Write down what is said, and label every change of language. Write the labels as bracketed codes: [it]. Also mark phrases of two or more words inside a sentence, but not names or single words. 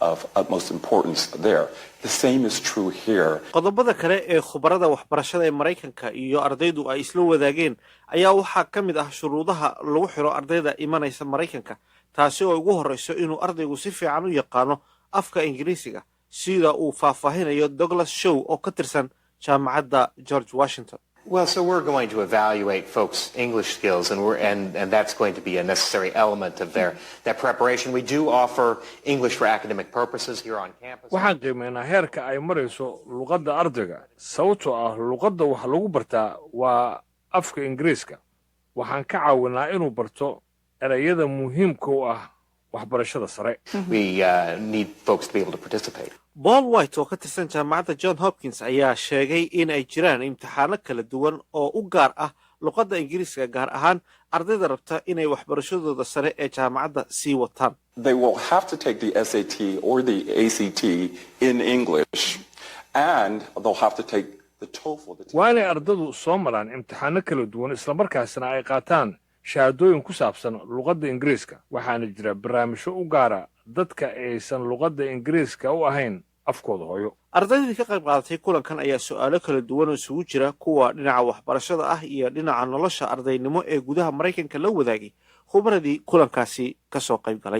[so] qodobada kale ee khubarada waxbarashada ee Maraykanka iyo ardaydu ay isla wadaageen ayaa waxaa ka mid ah shuruudaha lagu xiro ardayda imanaysa Maraykanka, taasi oo ugu horreyso inuu ardaygu si fiican u yaqaano afka Ingiriisiga, sida uu faahfaahinayo Douglas Show oo ka tirsan jaamacadda George Washington. [en] Well, so we're going to evaluate folks' English skills, and that's going to be a necessary element of their preparation. We do offer English for academic purposes here on campus. [so] waxaan qiimeynaa heerka ay marayso luqadda ardayga, sababtoo ah luqadda wax lagu bartaa waa afka Ingiriiska. waxaan ka caawinaa inuu barto erayada muhiimka u ah waxbarashada sare. [en] We need folks to be able to participate. [so] Paul White oo ka tirsan jaamacadda John Hopkins ayaa sheegay in ay jiraan imtixaano kala duwan oo u gaar ah luqadda Ingiriiska, gaar ahaan ardayda rabta inay waxbarashadooda sare ee jaamacadda sii wataan. [en] They will have to take the SAT or the ACT in English, and they'll have to take the TOEFL. [so] waa inay ardaydu soo maraan imtixaano kala duwan isla markaasna ay qaataan shahaadooyin ku saabsan luqadda Ingiriiska. waxaana jira barnaamijyo u gaara dadka aysan luqadda Ingiriiska u ahayn afkooda hooyo. ardaydii ka qayb qaadatay kulankan ayaa su'aalo kala duwan oo isugu jira kuwa dhinaca waxbarashada ah iyo dhinaca nolosha ardaynimo ee gudaha Maraykanka la wadaagay khubradii kulankaasi ka soo qayb galay.